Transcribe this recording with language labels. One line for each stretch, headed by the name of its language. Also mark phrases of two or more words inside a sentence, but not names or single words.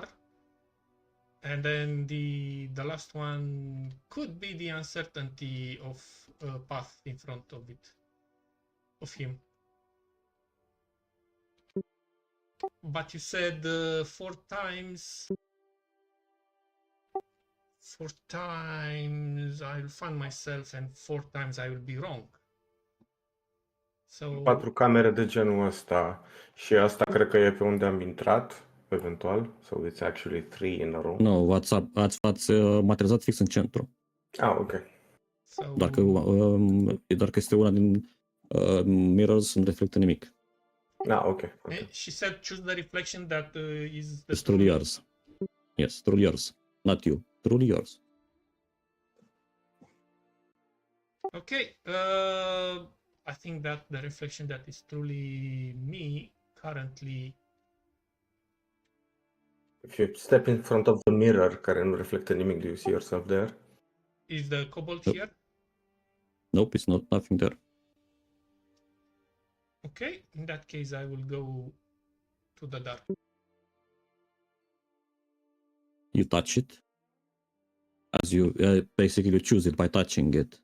English: And then the last one could be the uncertainty of a path in front of him. But you said 4 times. 4 times I'll find myself, and 4 times I will be wrong. So
Romanian: 4 camere de genul ăsta. Și asta cred că e pe unde am intrat, eventual.
English: So it's actually 3 in a row. No,
Romanian: ați materializat fix în centru. Ah, ok.
English: so
Romanian: Doar că este una din mirrors, nu reflectă nimic.
English: Ah, ok. Okay. she said choose the reflection that is the It's truly yours. Yes, truly yours. Not you. Truly yours. Okay, I think that the reflection that is truly me currently If you step in front of the mirror
Romanian: care nu reflectă nimic,
English: do you see yourself there? is the kobold Nope. here. Nope, it's nothing there. Okay, in that case I will go to the dark. You touch it. As you basically you choose it by touching it.